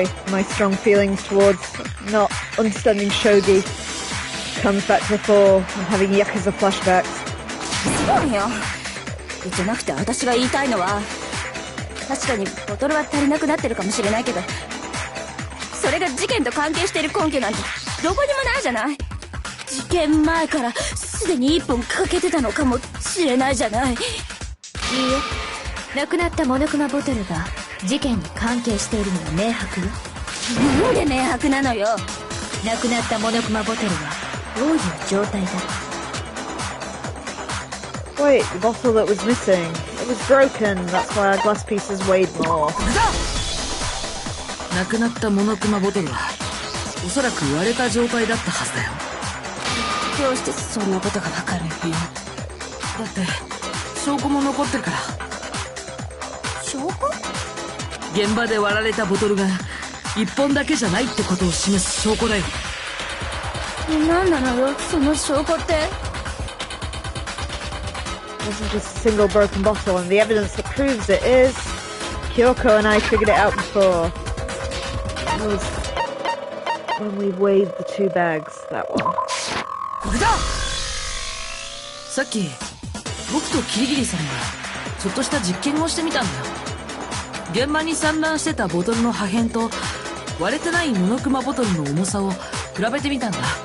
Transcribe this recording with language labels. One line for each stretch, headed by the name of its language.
English: My strong feelings towards not understanding shogi comes back to the fore. I'm having Yakuza flashbacks.
Japanese: そうよ。じゃなくて私が言いたいのは、確かにボトルは足りなくなってるかもしれないけど、それが事件と関係している根拠なんてどこにもないじゃない。事件前からすでに1本欠けてたのかもしれないじゃない。いいえ、なくなったモノクマボトルが事件に関係しているのは明白よ。なんで明白なのよ。なくなったモノクマボトルはどういう状態だ。
English: Wait, the bottle that was missing. It was broken. That's why our glass pieces weighed more.
Japanese: なくなったモノクマボトルはおそらく割れた状態だったはずだよ。どうしてそんなことがわかるのよ。だって証拠も残ってるから。証拠？現場で割られたボトルが1本だけじゃないってことを示す証拠だよ。何なのよ、その証拠って。
English: This is just a single broken bottle, and the evidence that proves it is... Kyoko and I figured it out before. It was when we weighed the 2 bags, that one.
Japanese: これだ。さっき僕とキリギリさんがちょっとした実験をしてみたんだよ。現場に散乱してたボトルの破片と割れてないモノクマボトルの重さを比べてみたんだ。